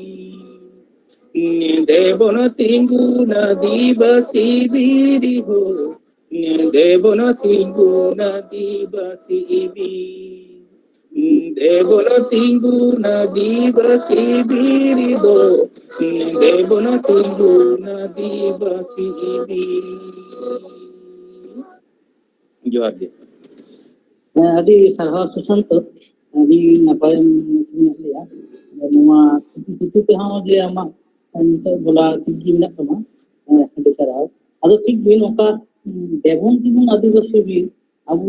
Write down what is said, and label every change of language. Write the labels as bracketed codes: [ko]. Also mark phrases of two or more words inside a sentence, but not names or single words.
[sat] দেবন তিঙ্গু না দিবসিবি হো দেবন তিঙ্গু না দিবসিবি দেবন তিঙ্গু না দিবসিবি হো দেবন তিঙ্গু না দিবসিবি জোহার গে ᱟᱹᱰᱤ ᱥᱟᱨᱦᱟᱣ ᱥᱩᱥᱟᱱᱛ ᱟᱹᱰᱤ ᱱᱟᱯᱟᱭᱮᱢ ᱥᱮᱨᱮᱧ ᱞᱮᱜᱼᱟ ᱱᱚᱣᱟ ᱛᱷᱩᱛᱤ ᱛᱮᱦᱚᱸ ᱡᱮ ᱟᱢᱟᱜ ᱱᱤᱛᱚᱜ ᱵᱚᱞᱟ ᱴᱷᱤᱠ ᱜᱮ ᱢᱮᱱᱟᱜ ᱛᱟᱢᱟ ᱟᱹᱰᱤ ᱥᱟᱨᱦᱟᱣ ᱟᱫᱚ ᱴᱷᱤᱠ ᱜᱮ ᱱᱚᱝᱠᱟ ᱫᱮᱵᱚᱱ ᱛᱤᱵᱚᱱ ᱟᱹᱫᱤᱵᱟᱹᱥᱤ ᱵᱤᱨ ᱟᱵᱚ